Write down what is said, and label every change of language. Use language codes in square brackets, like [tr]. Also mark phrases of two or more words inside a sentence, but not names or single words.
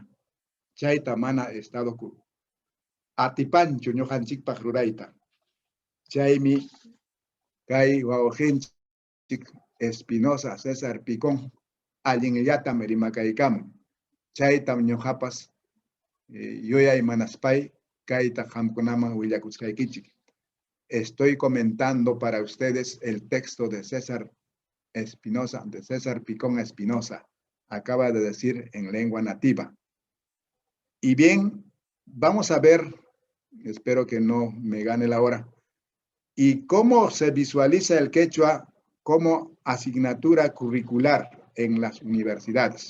[qu] Chayta mana estado atipanchu ñuqanchikpaq rurayta. Chaymi kay wawqinchik Espinosa César Picón allinllatam rimakaykamun. Chaytam ñuqapas yuyay manaspay kayta qamkunaman willakusqaykichik. [es] Estoy comentando para ustedes el texto de César Espinosa, de César Picón Espinosa. Acaba de decir en lengua nativa. Y bien, vamos a ver, espero que no me gane la hora, y cómo se visualiza el quechua como asignatura curricular en las universidades.